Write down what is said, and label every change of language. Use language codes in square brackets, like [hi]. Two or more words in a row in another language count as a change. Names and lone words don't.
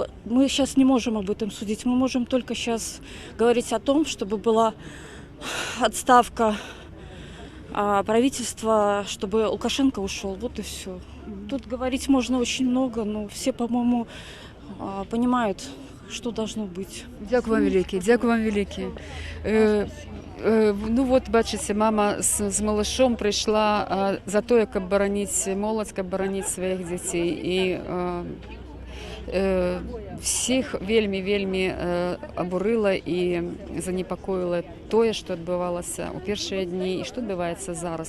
[ru] Мы сейчас не можем об этом судить. Мы можем только сейчас говорить о том, чтобы была отставка правительства, чтобы Лукашенко ушел. Вот и все. Тут говорить можно очень много, но все, по-моему, понимают, что должно быть. [uk] Дякую вам великий, дякую вам великий. [be] Бачыце, мама з малышом прыйшла за тое, каб бараніць моладзь, каб бараніць сваіх дзяцей. І всіх вельмі абурыла і занепакоіла тое, што адбывалася ў першыя дні і што адбываецца зараз.